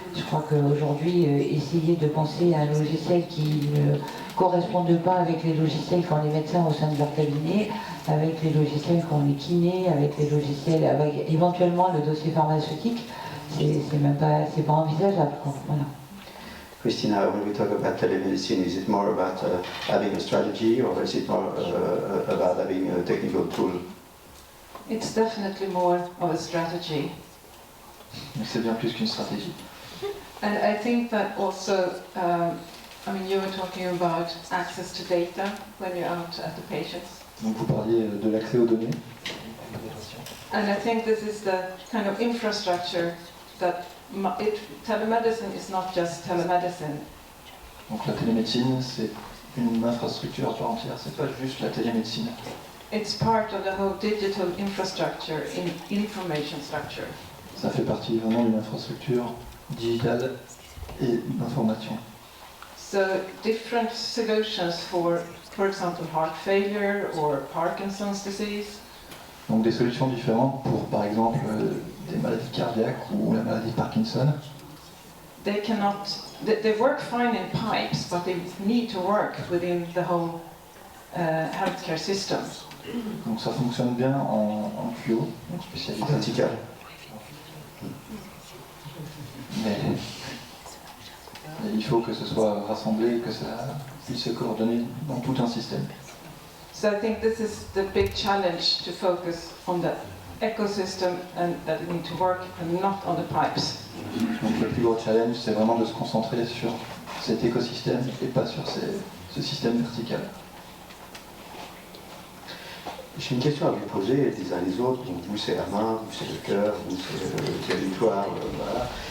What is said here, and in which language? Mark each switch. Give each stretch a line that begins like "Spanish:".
French: Je crois qu'aujourd'hui, essayer de penser à un logiciel qui ne corresponde pas avec les logiciels qu'ont les médecins au sein de leur cabinet, avec les logiciels qu'ont les kinés, avec les logiciels, avec éventuellement le dossier pharmaceutique, c'est pas envisageable, quoi. Voilà.
English: Christina, when we talk about telemedicine, is it more about having a strategy or is it more about having a technical tool? It's definitely more of a strategy.
French: Mais c'est bien plus qu'une stratégie.
English: And I think that also, I mean, you were talking about access to data when you're out at the patients.
French: Donc vous parliez de l'accès aux données.
English: And I think this is the kind of infrastructure that telemedicine is not just telemedicine.
French: Donc la télémédecine, c'est une infrastructure à part entière, c'est pas juste la télémédecine.
English: It's part of the whole digital infrastructure, information structure.
French: Ça fait partie vraiment d'une infrastructure digitale et d'information.
English: So different solutions for example, heart failure or Parkinson's disease.
French: Donc des solutions différentes pour, par exemple, des maladies cardiaques ou la maladie de Parkinson.
English: They work fine in pipes, but they need to work within the whole healthcare system.
French: Donc ça fonctionne bien en tuyau, donc spécialisé. Vertical. Mais il faut que ce soit rassemblé, que ça puisse se coordonner dans tout un système.
English: So I think this is the big challenge, to focus on the ecosystem and that it needs to work and not on the pipes.
French: Donc le plus gros challenge, c'est vraiment de se concentrer sur cet écosystème et pas sur ce système vertical. J'ai une question à vous poser les uns les autres. Donc, vous c'est la main, vous c'est le cœur, vous c'est le territoire. Voilà.